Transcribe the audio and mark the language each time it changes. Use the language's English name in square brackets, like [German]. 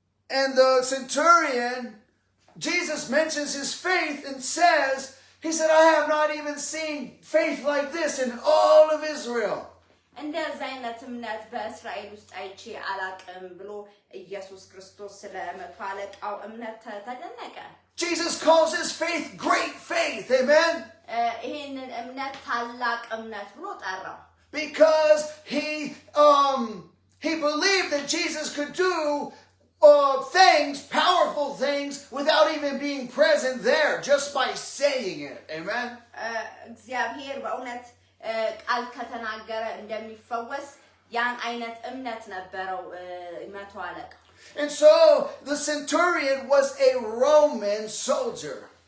[English] And the centurion, Jesus mentions his faith and says, he said, I have not even seen faith like this in all of Israel. [Amharic] እንደዚህ አይነት እምነት በእስራኤል ውስጥ አይቼ አላቅም ብሎ ኢየሱስ ክርስቶስ ስለ መቶ አለቃው እምነት ተደነቀ። [English] Jesus calls his faith great faith. Amen. [Amharic] ይሄንን እምነት ታላቅ እምነት ብሎ ጠራው። [English] Because he believed that Jesus could do things, powerful things, without even being present there, just by saying it. Amen. [Amharic] እግዚአብሔር በእውነት ቃል ከተናገረ እንደሚፈወስ ያን አይነት እምነት ነበረው መቶ አለቃ። [English] And so the centurion was a Roman soldier.